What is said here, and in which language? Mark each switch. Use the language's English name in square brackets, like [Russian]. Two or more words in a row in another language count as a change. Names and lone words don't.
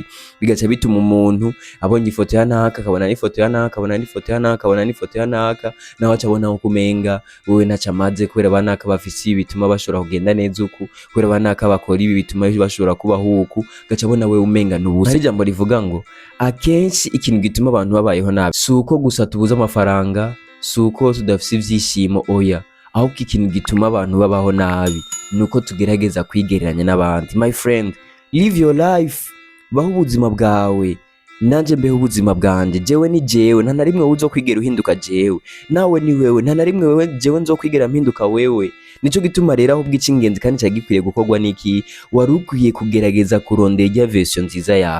[Rundi] Bigace bituma umuntu abonye ifoto ya naka akabona n'ifoto ya naka, akabona n'ifoto ya naka, akabona n'ifoto ya naka, nawe acabona uko kumenga wewe nacamaze kubera banaka bafise bituma bashobora kugenda neza uku, kubera banaka bakora ibi bituma bashobora kubaho uku, gace abona wewe umenga nubusa. Hari ijambo rivuga ngo akenshi ikintu gituma abantu babayeho nabi suko gusa tubuza amafaranga, suko tudafise ivyishimo, oya, ahubwo ikintu gituma abantu babaho nabi nuko tugerageza kwigereranya n'abandi. [English] My friend, live your life, [Rundi] baho ubuzima bwawe, nanje mbeho ubuzima bwanje, jewe ni jewe, nta narimwe uzo kwigera uhinduka jewe, nawe ni wewe, nta narimwe wewe jewe nzo kwigera mpinduka wewe. Nico gituma rero ahubwo icingenzi kandi cyagikwiye gukorwa niki, wari ukwiye kugerageza kurondera irya version nziza yawe.